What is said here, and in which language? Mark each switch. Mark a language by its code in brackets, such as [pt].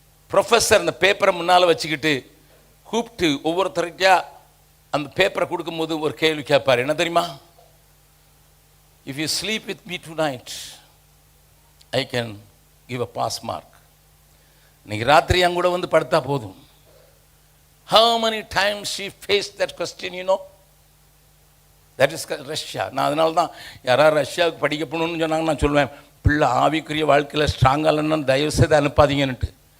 [ta] Professor அந்த பேப்பரை முன்னால் வச்சுக்கிட்டு கூப்பிட்டு ஒவ்வொருத்தருக்கா அந்த பேப்பரை கொடுக்கும்போது ஒரு கேள்வி கேட்பார். என்ன தெரியுமா? [en] If you sleep with me tonight I can give a pass mark. [ta] இன்னைக்கு ராத்திரி என் கூட வந்து படுத்தா போதும், [en] How many times she faced that question, you know? That is Russia. [ta] நான் அதனால தான் யாராவது ரஷ்யாவுக்கு படிக்க போகணுன்னு சொன்னாங்க, நான் சொல்லுவேன், பிள்ளை ஆவிக்குரிய வாழ்க்கையில் ஸ்ட்ராங்காக இல்லைன்னா தயவுசெய்து அனுப்பாதீங்கன்னுட்டு.